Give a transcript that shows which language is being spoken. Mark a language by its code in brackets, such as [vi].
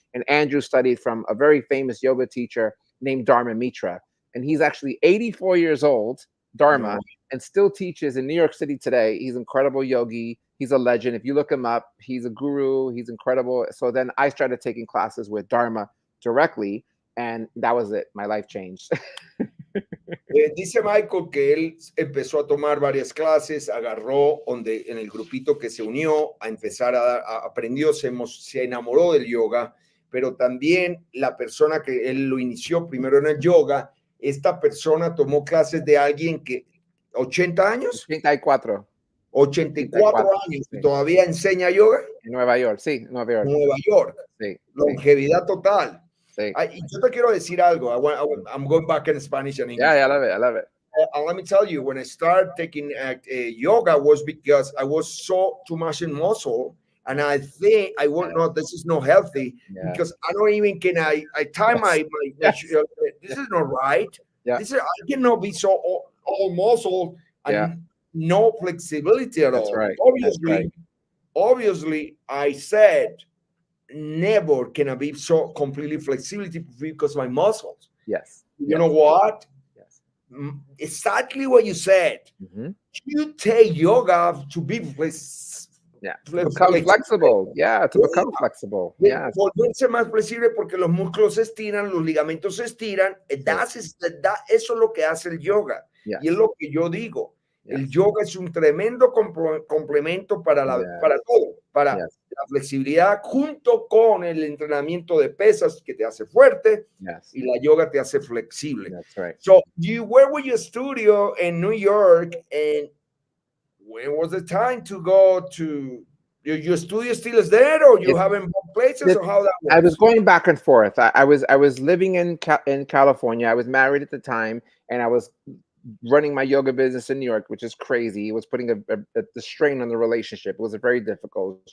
[en] And Andrew studied from a very famous yoga teacher named Dharma Mitra. And he's actually 84 years old, Dharma, No. and still teaches in New York City today. He's an incredible yogi. He's a legend. If you look him up, he's a guru. He's incredible. So then I started taking classes with Dharma directly. And that was it. My life changed. [es] Dice Michael que él empezó a tomar varias clases, agarró en el grupito que se unió a empezar aprendió, se enamoró del yoga, pero también la persona que él lo inició primero en el yoga, esta persona tomó clases de alguien que 80 años. 84. 84 años y todavía enseña yoga. En Nueva York, sí, Nueva York. Nueva York. Sí, longevidad total. Sí. Y yo te quiero decir algo. [en] I'm going back in Spanish and English. Yeah, I love it. Let me tell you, when I started taking yoga was because I was so too much in muscle, and I think I will not. This is not healthy because I don't even can. I tie my this is not right. Yeah. This is, I cannot be so all muscle and no flexibility at all. Right. Obviously, I said never can I be so completely flexibility because my muscles. Yes. You know what? Yes. Exactly what you said. Mm-hmm. You take yoga to be become flexible. Yeah, to become flexible. Yeah. [es] Volverse más flexible porque los músculos se estiran, los ligamentos se estiran. Eso es lo que hace el yoga. [en] Yes. [es] Y es lo que yo digo. [en] Yes. [es] El yoga es un tremendo complemento para todo, para la flexibilidad junto con el entrenamiento de pesas que te hace fuerte y la yoga te hace flexible. [en] That's right. So where was your studio in New York, and when was the time to go to your studio? Still is there, or you have in both places, or how that works? I was going back and forth. I was living in California. I was married at the time, and I was running my yoga business in New York, which is crazy. It was putting the strain on the relationship. It was very difficult.